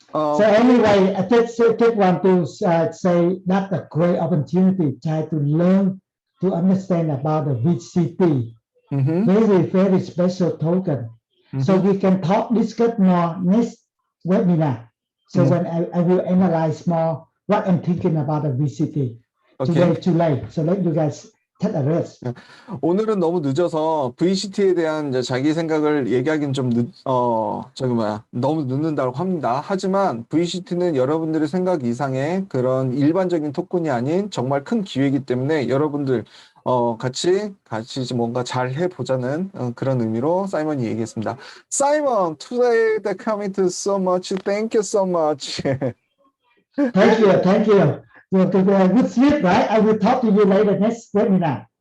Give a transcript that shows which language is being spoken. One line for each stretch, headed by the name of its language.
English: So anyway, I just want to say that's a great opportunity try to learn to understand about the VCT. Very special token. So we can discuss more next webinar. So when I will analyze more what I'm thinking about the VCT. Today too late. So let you guys take a rest.
Korean: 오늘은 너무 늦어서 VCT에 대한 이제 자기 생각을 얘기하기는 좀 너무 늦는다고 합니다. 하지만 VCT는 여러분들의 생각 이상의 그런 일반적인 토큰이 아닌 정말 큰 기회이기 때문에 여러분들 같이 뭔가 잘 해보자는 그런 의미로 사이먼이 얘기했습니다.
English: Simon, today the comment is so much. Thank you so much. Thank you. Good sleep, right? I will talk to you later next webinar.